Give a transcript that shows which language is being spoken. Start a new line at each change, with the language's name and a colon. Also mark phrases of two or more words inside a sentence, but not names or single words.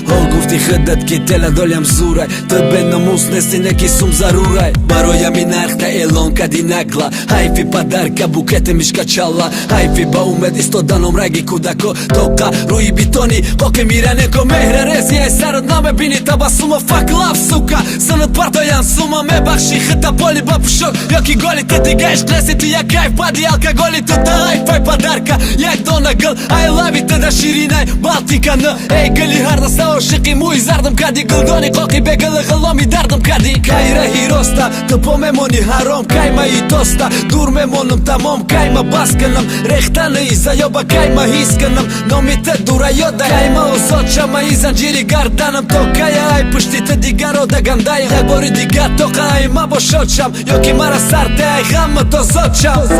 Tajik: О, гуфти худат ки тела долям зурай, ту беномус нести, не ки сум зарурай. Бароям ин нарх та эълон кади нагла, ҳайфи падар ка букете мишка чалла, ҳайфи ба умед истоданом раги кӯдако, то қа рӯи битони қоқи миране ко меҳра рези, ай сарат намебини табассума,
English: fuck love,
Tajik: сука, синат партоян сума, мебахши хита поли ба пушок, ё ки голи ту дига ишқ неси, ту як кайф бади алкоголи ту да, ай фай падар ка, як дона гул,
English: I love you,
Tajik: ту да ширинай Балтика, ну, эй гули ҳар даста ошиқи мӯи зардам кади, гулдони қоқи бегул ғуломи дардам кади. Кай раҳи роста, ту по мемони ҳаром, кай маи тоста, дур мемонам тамом, кай ма бас кунам, рехтани заёба, кай ма ҳис кунам, номи ту дура ёда, кай ма озод шам, ма и занҷири гарданам, то кай ай пушти ту дигаро да гандай, як бори дига то қа ай ма бо шод шам, ё ки мара сар те ай ғам то зод шам.